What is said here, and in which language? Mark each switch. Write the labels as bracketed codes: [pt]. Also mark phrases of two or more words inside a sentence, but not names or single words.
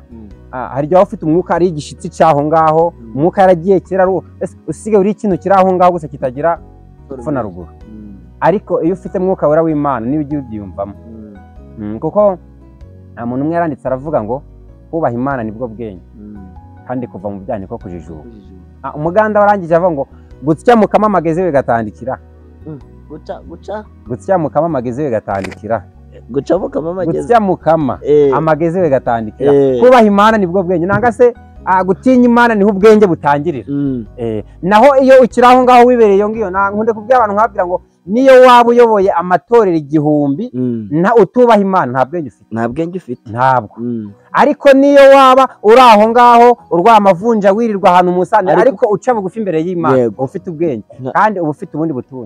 [rw] Hari igihe ufite umwuka ari igishitsi cyaho ngaho, umwuka yaragiye kera usige uri ikintu kiri aho ngaho gusa kitagira epfo na ruguru. Ariko iyo ufite mwuka wera w'Imana niba ugiye ubyiyumvamo, kuko nta muntu umwe yaranditse aravuga ngo kubaha Imana nibwo bwenge, kandi kuva mu byaha niko kujijuka. Umuganda warangije avuga ngo [lg] gutsya mukama amagezi we gatandikira, gutsya mukama amagezi we gatandikira, guca mukama amagezi, gutsya mukama amagezi we gatandikira. [rw] Kubaha Imana nibwo bwenge, nanga se gutinya Imana niho ubwenge butangirira. Naho iyo ukiri aho ngaho wibereye iyo ngiyo, nkunde kubwira abantu nkabwira ngo niyo waba uyoboye amatorero 1000 utubaha Imana nta bwenge ufite, nta bwenge ufite ntabwo. Ariko niyo waba uri aho ngaho urwaye amavunja wirirwa ahantu musane, ariko uca bugufi imbere y'Imana ufite ubwenge kandi uba ufite ubundi butunzi.